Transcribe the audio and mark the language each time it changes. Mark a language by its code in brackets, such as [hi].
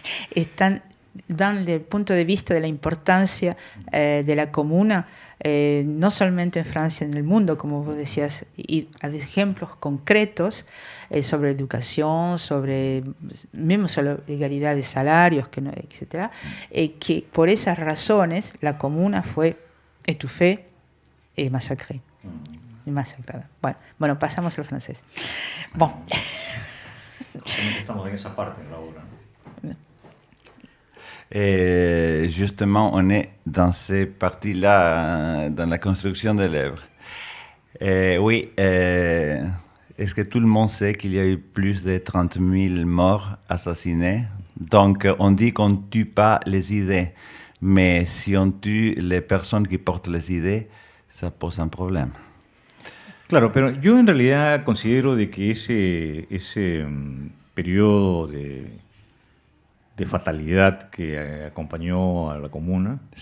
[es] Están dando el punto de vista de la importancia de la comuna, no solamente en Francia, en el mundo, como vos decías, y ejemplos concretos sobre educación, mismo sobre la igualdad de salarios, etc. Que por esas razones la comuna fue [fr] étouffée et massacrée. [es] Masacrada. Bueno, pasamos al francés. [fr] Bon. [es] Estamos en esa parte de la obra. [fr] Et justement, on est dans ces parties-là, dans la construction des lèvres. Oui, est-ce que tout le monde sait qu'il y a eu plus de 30 000 morts assassinés? Donc, on dit qu'on ne tue pas les idées, mais si on tue les personnes qui portent les idées, ça pose un problème. [es] Claro, pero yo en realidad considero de que ese periodo de fatalidad que acompañó a la comuna.